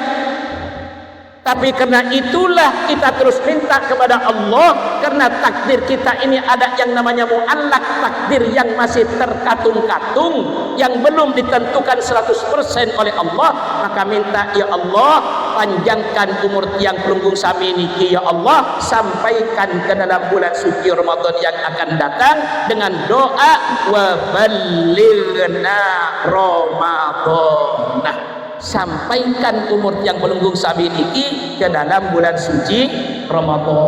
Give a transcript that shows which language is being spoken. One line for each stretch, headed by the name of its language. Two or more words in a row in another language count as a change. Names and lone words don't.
Indonesian: Tapi karena itulah kita terus minta kepada Allah, karena takdir kita ini ada yang namanya mu'allaq, takdir yang masih terkatung-katung, yang belum ditentukan 100% oleh Allah. Maka minta,
Arabic: يا الله,
Indonesian: panjangkan umur
Sasak: tiang pelunggung sami niki
Arabic: يا الله,
Indonesian: sampaikan ke dalam bulan suci Ramadan yang akan datang dengan doa
Arabic: وبلغنا رمضان.
Indonesian: Nah, sampaikan umur yang
Sasak: pelunggung sami niki
Indonesian: ke dalam bulan suci Ramadan.